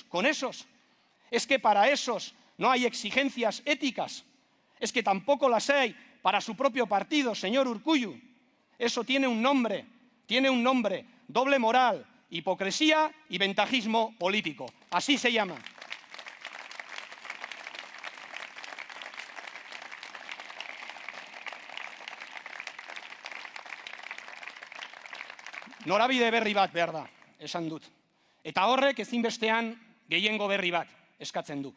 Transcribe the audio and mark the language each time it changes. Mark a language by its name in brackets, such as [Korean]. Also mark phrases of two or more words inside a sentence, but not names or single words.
[Spanish] Con esos, es que para esos no hay exigencias éticas, es que tampoco las hay para su propio partido, señor Urkullu. Eso tiene un nombre, doble moral, hipocresía y ventajismo político. Así se llama. [Basque] Norabide berri bat behar da, esan dut. Eta horrek ezinbestean gehiengo berri bat eskatzen du.